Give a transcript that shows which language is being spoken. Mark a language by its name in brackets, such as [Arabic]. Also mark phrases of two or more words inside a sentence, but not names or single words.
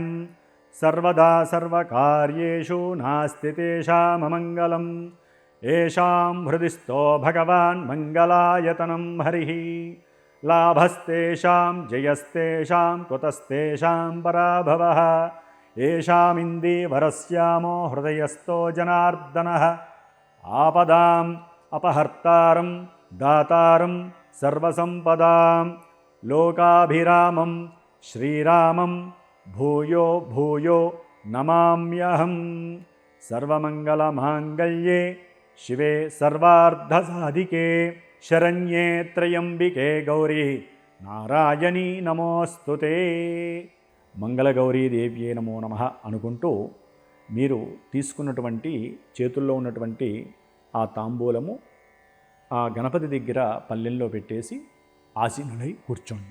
[Sanskrit] సర్వదా సర్వకార్యేషు నాస్తి తేషామమంగళం. ఏషాం హృది స్థో భగవాన్ మంగళాయతనం హరిః. లాభస్తేషాం జయస్తేషాం కుతస్తేషాం పరాభవః. येषामिन्दीवरस्यामो हृदयस्थो जनार्दनः आपदाम् अपहर्तारं दातारं सर्वसम्पदां लोकाभिरामं श्रीरामं भूयो भूयो नमाम्यहं सर्वमङ्गलमाङ्गल्ये शिवे सर्वार्धसाधिके शरण्ये त्र्यम्बिके गौरी నారాయణీ నమోస్తుతే మంగళగౌరీదేవ్యే నమో నమః [Telugu] అనుకుంటూ మీరు తీసుకున్నటువంటి చేతుల్లో ఉన్నటువంటి ఆ తాంబూలము ఆ గణపతి దగ్గర పల్లెంలో పెట్టేసి ఆసీనులై కూర్చోండి.